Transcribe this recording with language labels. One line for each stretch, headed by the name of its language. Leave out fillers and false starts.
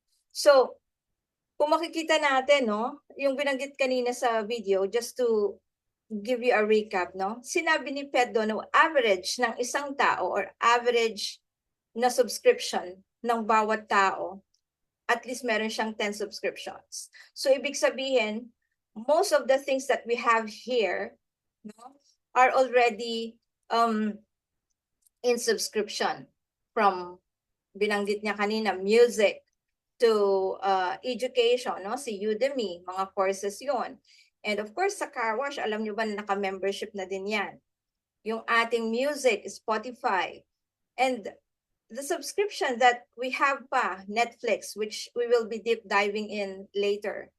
Filipino: So, kung makikita natin, no, yung binanggit kanina sa video,
English: just to give you a recap,
Filipino: no, sinabi ni Pedro na average ng isang tao or average na subscription ng bawat tao, at least meron siyang 10 subscriptions.
English: So,
Filipino: ibig sabihin,
English: most of the things that we have here, no, are already in subscription, from
Filipino: binanggit niya kanina,
English: music, to education, no?
Filipino: Si Udemy, mga courses yon. And of course, sa car wash,
English: alam nyo ba na naka-membership na din yan?
Filipino: Yung ating
English: music, Spotify. And the subscription that we have pa, Netflix, which we will be deep diving in later.